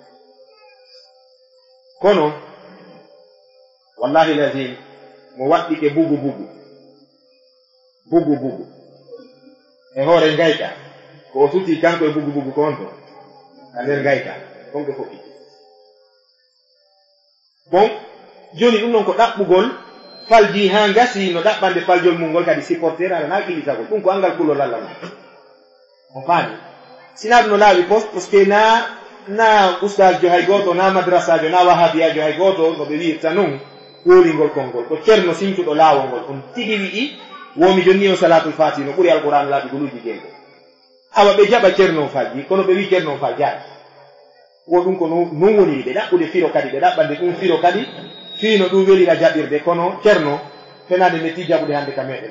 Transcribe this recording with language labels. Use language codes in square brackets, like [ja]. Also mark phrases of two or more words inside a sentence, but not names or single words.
[ff] kono wallahi lazim mo waɗɗike bugu e hoore ngayka ko o suti kanko e bugu ko on to ka nder ngayka konko fofi bon joni ɗum noon ko ɗaɓɓugol falji ha ngasi no ɗaɓɓande faljol mum ngol kadi supporter ala na kilisagol ɗum ko angal kulol Allah on faami sina ɗum no laaɓi post parce que na ustadjo hay goto na madrasajo na wahabiyajo hay goto no ɓe wiirta noon wolingol konngol ko ceerno sincuɗo laawol ngol on tigi wi'i womi jonni o [ar] صلاة الفاتح [ff] no ɓuri alquran laaɓi goluji jeego awa ɓe jaɓa ceerno faji kono ɓe wi ceerno fa jaaɗi wo ɗum ko non woni ɓe ɗaɓɓude firo kadi ɓe ɗaɓɓande ɗum firo kadi fiino ɗum welira jaɓirde kono ceerno fenade metti jaɓude hande ka meɗen